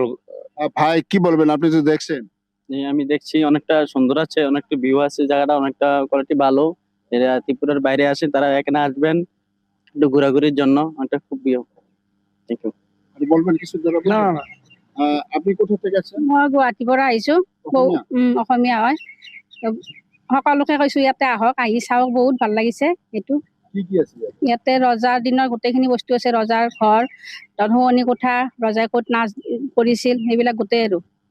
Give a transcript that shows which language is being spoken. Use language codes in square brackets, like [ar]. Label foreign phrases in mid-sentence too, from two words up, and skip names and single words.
[bn] ভাই কি বলবেন, আপনি তো দেখছেন? আমি দেখছি অনেকটা সুন্দর আছে, অনেকটা ভিউ আছে, জায়গাটা অনেকটা কোয়ালিটি ভালো। এরা ত্রিপুরার বাইরে আসে, তারা এখানে আসবেন একটু ঘোরাঘুরির জন্য, অনেকটা খুব প্রিয়। [en] thank you. [bn] আপনি বলবেন কিছু? না আপনি কোথা থেকে আছেন? [as] মই গুৱাহাটীৰ পৰা আহিছো। অসমীয়া হয়। সকলোকে কৈছো ইয়াতে আহক, আহি চাওক, বহুত ভাল লাগিছে। এইটো কি আছে ইয়াত? ইয়াতে ৰজাৰ দিনৰ গোটেইখিনি বস্তু আছে। ৰজাৰ ঘৰ, শুৱনি কোঠা, ৰজাই ক'ত নাচ কৰিছিল সেইবিলাক গোটেই আৰু।